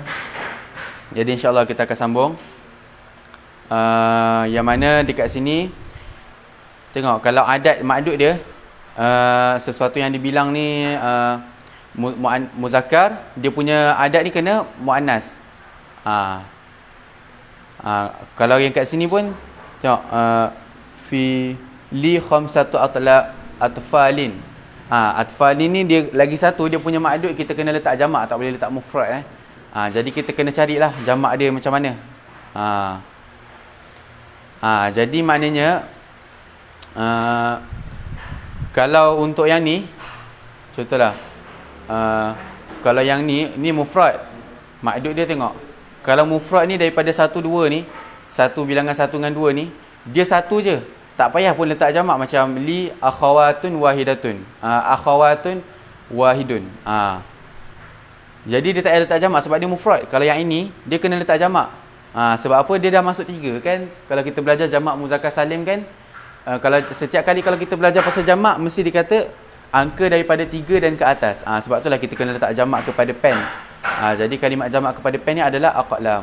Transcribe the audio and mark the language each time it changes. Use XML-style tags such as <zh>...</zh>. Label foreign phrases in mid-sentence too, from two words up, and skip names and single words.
<ms>Jadi insya-Allah kita akan sambung. Yang mana dekat sini tengok, kalau adat ma'dud dia sesuatu yang dibilang ni muzakkar, dia punya adat ni kena muannas. Kalau yang kat sini pun tengok,</ms> <ar>fi li khamsatu atfalin.</ar> <ms>Atfalin ni dia lagi satu, dia punya ma'dud kita kena letak jamak, tak boleh letak mufrad. Jadi kita kena carilah jamak dia macam mana. Jadi maknanya kalau untuk yang ni, contohlah kalau yang ni mufrad, ma'dud dia tengok, kalau mufrad ni daripada 1 2 ni, satu bilangan 1 dengan 2 ni, dia satu je, tak payah pun letak jamak.</ms> <ar>Macam li akhawatun wahidatun, akhawatun wahidun.</ar> <ms>Jadi dia tak payah letak jamak sebab dia mufrad. Kalau yang ini dia kena letak jamak. Sebab apa? Dia dah masuk 3 kan. Kalau kita belajar jamak muzakkar salim kan, kalau setiap kali kalau kita belajar pasal jamak mesti dikata angka daripada 3 dan ke atas. Sebab itulah kita kena letak jamak kepada pen. Jadi kalimat jamak kepada pen ni adalah aqlam.</ms>